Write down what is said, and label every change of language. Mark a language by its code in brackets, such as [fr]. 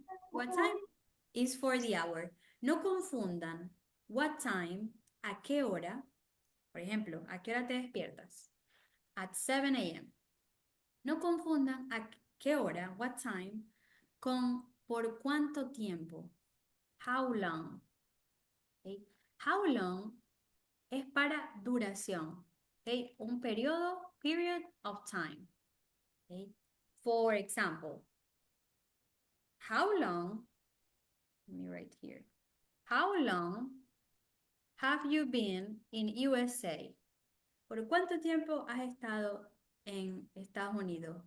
[en] What time is for the hour. [es] No confundan what time, a qué hora. Por ejemplo, ¿a qué hora te despiertas? At 7 a.m. No confundan a qué hora, what time, con por cuánto tiempo. How long. Okay? How long es para duración. [en] Okay? Un periodo, period of time. Okay? For example, how long, let me write here. How long have you been in USA? [es] ¿Por cuánto tiempo has estado en Estados Unidos?